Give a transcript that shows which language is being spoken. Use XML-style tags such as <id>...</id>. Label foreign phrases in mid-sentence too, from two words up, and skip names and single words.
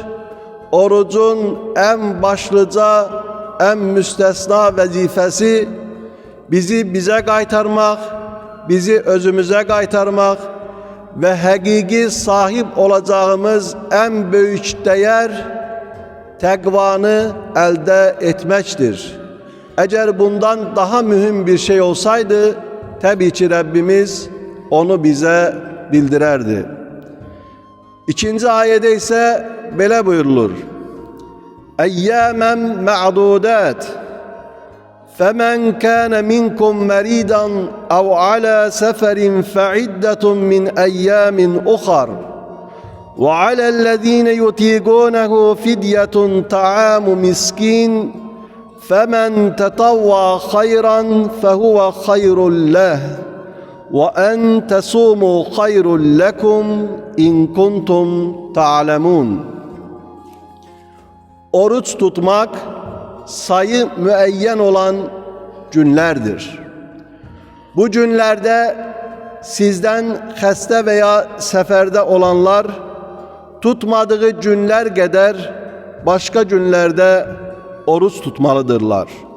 <tr>Orucun en başlıca, en müstesna vazifesi bize kaytarmak, bizi özümüze kaytarmak ve hakiki sahip olacağımız en büyük değer tekvanı elde etmektir. Eğer bundan daha mühim bir şey olsaydı tabii ki Rabbimiz onu bize bildirerdi. İkinci ayette ise böyle buyurulur.</tr> <ar>أياما معدودات فَمَنْ كَانَ مِنْكُمْ مَرِيدًا اَوْ عَلَى سَفَرٍ فَعِدَّةٌ مِنْ اَيَّامٍ اُخَرٍ وَعَلَى الَّذ۪ينَ يُطِيقُونَهُ فِدْيَةٌ طَعَامُ مِسْكِينٍ فَمَنْ تَطَوَّعَ خَيْرًا فَهُوَ خَيْرٌ لَهُ وَاَنْ تَصُومُوا خَيْرٌ لَكُمْ اِنْ كُنْتُمْ تَعْلَمُونَ.</ar> <tr>Oruç tutmak sayı müeyyen olan günlerdir. Bu günlerde sizden hasta veya seferde olanlar tutmadığı günler kadar başka günlerde oruç tutmalıdırlar.</tr>